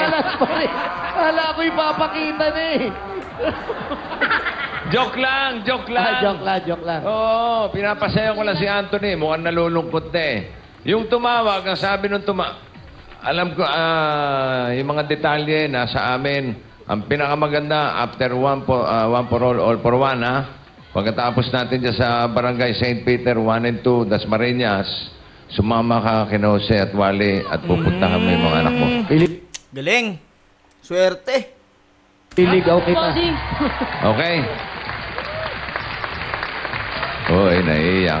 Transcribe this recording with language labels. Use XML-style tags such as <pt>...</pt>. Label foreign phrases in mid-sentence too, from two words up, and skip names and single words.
<tl>Malas pa rin. Kala ko ipapakita na eh. Joke lang, joke lang. Joke lang. Oo, pinapasaya ko lang si Anthony. Mukhang nalulungkot na eh. Yung tumawag, ang sabi nung alam ko, yung mga detalye nasa amin. Ang pinakamaganda,</tl> <en>after one for all for one,</en> <tl>ha? Pagkatapos natin dyan sa Barangay St. Peter 1 and 2, Dasmariñas, sumama ka kina Jose at Wally at pupuntahan mo yung mga anak mo. Galing. Swerte. Iligaw kita. Bossing. Okay? Uy, naiiyak.</tl>